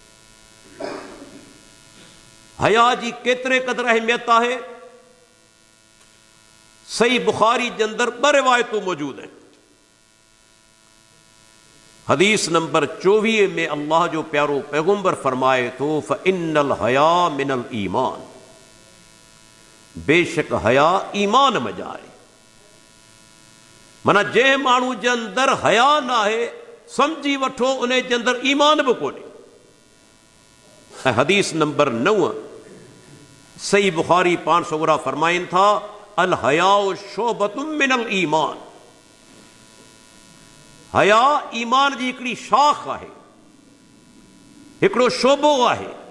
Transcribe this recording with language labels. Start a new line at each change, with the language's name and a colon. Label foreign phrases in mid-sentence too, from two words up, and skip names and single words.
Sindhi: हया जी केतिरे क़दुरु अहमियत आहे। सही बुखारी जे अंदरि 2 रिवायतूं मौजूद आहिनि। हदीस नंबर 24 में अल्लाह जो प्यारो पैगंबर फरमाए थो
Arabic: فإن الحياء من الإيمان,
Sindhi: बेशक हया ईमान मजा आहे। माना जंहिं माण्हू जे अंदरि हया न आहे, सम्झी वठो उन जे अंदरि ईमान बि कोन्हे। ऐं हदीस नंबर 9 सही बुखारी 500 फरमाइनि था
Arabic: الحياء شعبة من الإيمان,
Sindhi: हया ईमान जी हिकिड़ी शाख आहे, हिकिड़ो शोबो आहे।